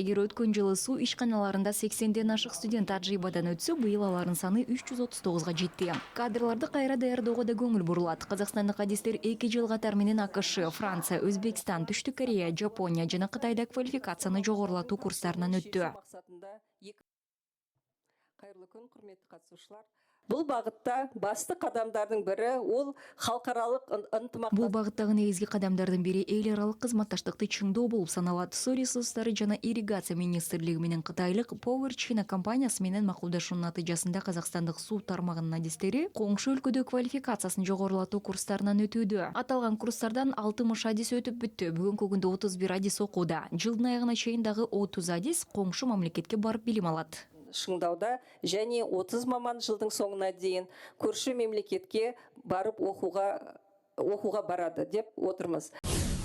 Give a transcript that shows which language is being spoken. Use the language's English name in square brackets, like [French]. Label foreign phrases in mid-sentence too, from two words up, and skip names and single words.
[Kyrgyz] Эгер өткөн жылы суу ишканаларында 80ден ашык студент тажрыйбадан өтсө, быйыл алардын саны 339га жетти. Кадрларды кайра даярдоого да көңүл бурулат. Казакстандык адистер 2 жыл катар менен АКШ, Франция, Өзбекстан, Түштүк Корея, Жапония жана Кытайда квалификацияны жогорулатуу курстарынан өттү. [Kazakh] Кайырлы күн, құрметті қатысушылар. Бұл бағытта басты қадамдардың бірі ол халықаралық ынтымақтастық. [Kyrgyz] Бул багыттагы негизги кадамдардын бири эл аралык кызматташтыкты чыңдоо болуп саналат. Суу ресурстары жана ирригация министрлиги менен кытайлык Power China компаниясы менен макулдашуунун натыйжасында казакстандык суу тармагынын адистери коңшу өлкөдө квалификациясын жогорулатуу курстарынан өтүүдө. Аталган курстардан 60 адис өтүп бүттү. Бүгүнкү күндө 31 адис окууда. Жылдын аягына чейин дагы 30 адис коңшу мамлекетке барып билим алат. [Kazakh] Шыңдауда және 30 маман жылдың соңына дейін көрші мемлекетке барып оқуға барады деп отырмыз.